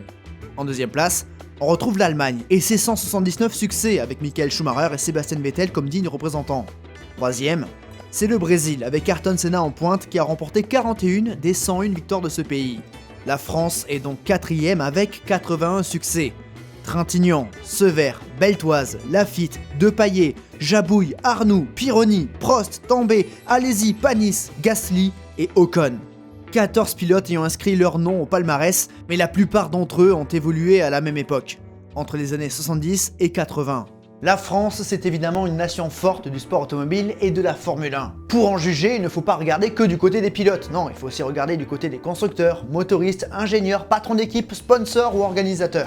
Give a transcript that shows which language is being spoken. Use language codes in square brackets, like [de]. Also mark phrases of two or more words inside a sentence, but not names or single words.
[fr] En deuxième place, on retrouve l'Allemagne et ses 179 succès avec Michael Schumacher et Sébastien Vettel comme dignes représentants. Troisième, c'est le Brésil avec Ayrton Senna en pointe qui a remporté 41 des 101 victoires de ce pays. La France est donc 4e avec 81 succès. Trintignant, Severs, Beltoise, Lafitte, Depailler, Jabouille, Arnoux, Pironi, Prost, Tambay, Alesi, Panis, Gasly et Ocon. 14 pilotes ayant inscrit leur nom au palmarès, mais la plupart d'entre eux ont évolué à la même époque, entre les années 70 et 80. La France, c'est évidemment une nation forte du sport automobile et de la Formule 1. Pour en juger, il ne faut pas regarder que du côté des pilotes, non, il faut aussi regarder du côté des constructeurs, motoristes, ingénieurs, patrons d'équipe, sponsors ou organisateurs.